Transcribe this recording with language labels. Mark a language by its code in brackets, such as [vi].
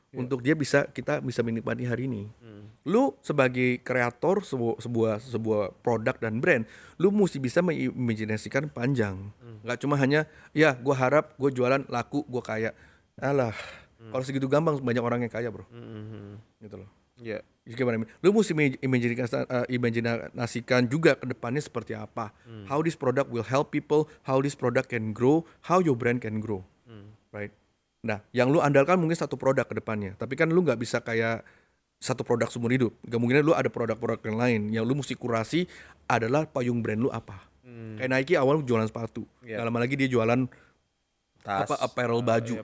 [id] untuk kita bisa menikmati hari ini. Lu sebagai kreator sebuah produk dan brand, lu mesti bisa mengimajinasikan panjang. Nggak cuma hanya ya gue harap gue jualan laku gue kaya. Alah, kalau segitu gampang banyak orang yang kaya, bro. Gitu loh. Ya. Lu mesti imajinasikan juga ke depannya seperti apa. [en] How this product will help people, how this product can grow, how your brand can grow. Right? [id] Nah, yang lu andalkan mungkin satu produk ke depannya. Tapi kan lu nggak bisa kayak satu produk seumur hidup. Kemungkinan lu ada produk-produk yang lain. Yang lu mesti kurasi adalah payung brand lu apa. Kayak Nike awal jualan sepatu. Nggak lama lagi dia jualan Tas. apparel, baju,